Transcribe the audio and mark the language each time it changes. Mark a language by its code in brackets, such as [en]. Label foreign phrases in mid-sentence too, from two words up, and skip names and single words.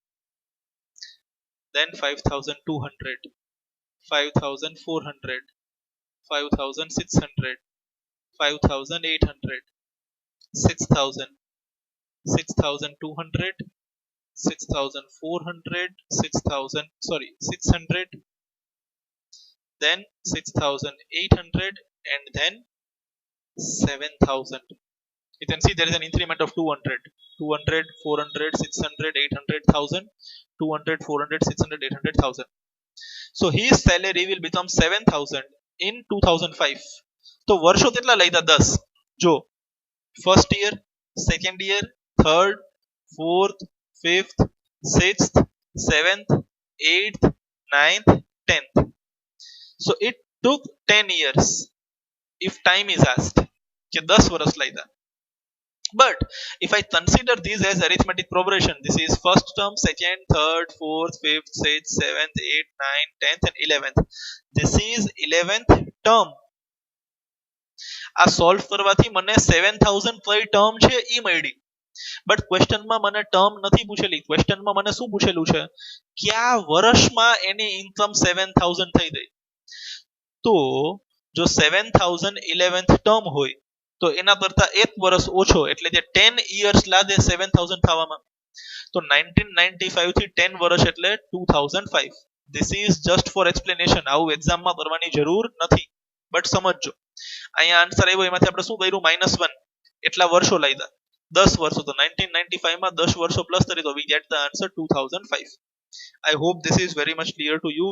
[en] Then 5,200, 5,400, 5,600, 5,800, 6,000, 6,200, 6,400, 6,000, sorry, 600, then 6,800, and then 7,000. You can see there is an increment of 200, 200, 400, 600, 800, 1000, 200, 400, 600, 800, 1000. So his salary will become 7,000 in 2005. [gu] તો વર્ષો કેટલા લઈતા 10. [en] જો first year, second year, third, fourth, fifth, sixth, seventh, eighth, ninth, 10th. So it took 10 years if time is asked. [gu] કે 10 વર્ષ લઈતા. [en] But if I consider these as arithmetic progression, this is first term, second, third, fourth, fifth, sixth, seventh, eighth, ninth, 10th, and 11th. This is 11th term. [gu] આ સોલ્વ કરવાથી મને 7000 કઈ ટર્મ છે ઈ મળી. બટ ક્વેશ્ચનમાં મને ટર્મ નથી પૂછેલી. ક્વેશ્ચનમાં મને શું પૂછેલું છે? કયા વર્ષમાં એની ઇન્કમ 7000 થઈ ગઈ. તો જો 7000 11th ટર્મ હોય તો એના કરતા એક વર્ષ ઓછો એટલે જે 10 years લાગે 7000 થવામાં. તો 1995 થી 10 વર્ષ એટલે 2005. [en] This is just for explanation. [gu] આવું એક્ઝામમાં કરવાની જરૂર નથી. બટ સમજજો. અહીંયા આન્સર આવ્યો એમાંથી આપણે શું કર્યું? -1 એટલા વર્ષો લાગ્યા. 10 વર્ષો. તો 1995 માં 10 વર્ષો પ્લસ કરી તો [en] we get the answer 2005. I hope this is very much clear to you.